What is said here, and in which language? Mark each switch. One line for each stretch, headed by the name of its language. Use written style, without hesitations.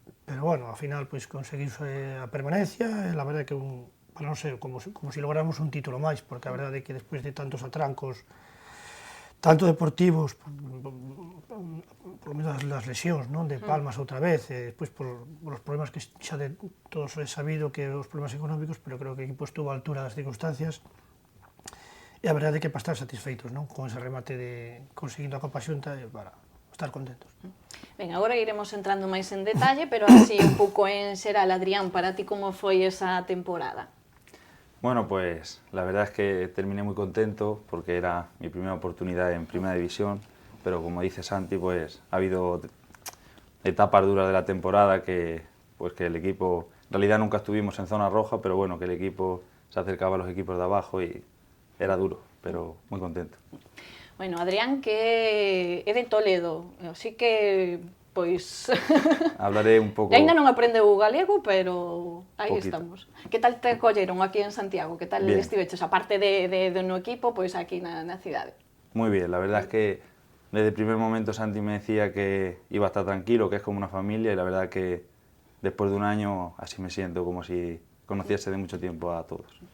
Galician: Pero bueno, ao final pois conseguiuse a permanencia e a verdade que non sei, como se logramos un título máis, porque a verdade é que despois de tantos atrancos tanto deportivos, por menos das lesións, non, de Palmas outra vez, e despois por os problemas que xa de todos é sabido que os problemas económicos, pero creo que o equipo estuvo a altura das circunstancias, e a verdade é que para estar satisfeitos, non, con ese remate de conseguindo a Copa Xunta e para estar contentos. Ben, agora iremos entrando máis en detalle, pero así un pouco en xeral, Adrián, para ti como foi esa temporada?
Spanish: Bueno, pues la verdad es que terminé muy contento porque era mi primera oportunidad en Primera División, pero como dice Santi, pues ha habido etapas duras de la temporada que el equipo, en realidad nunca estuvimos en zona roja, pero bueno, que el equipo se acercaba a los equipos de abajo y era duro, pero muy contento.
Galician: Bueno, Adrián, que é de Toledo, así que, pois...
Spanish: Hablaré un pouco...
Galician: Ainda non aprendeu o galego, pero aí
Spanish: Poquito.
Galician: estamos. Que tal te colleron aquí en Santiago? Que tal
Spanish: Bien.
Galician: estiveches? Aparte de no equipo, pois aquí na cidade.
Spanish: Muy bien, la verdad es que desde el primer momento Santi me decía que iba a estar tranquilo, que es como una familia, y la verdad que después de un año así me siento, como si conociese de mucho tiempo a todos.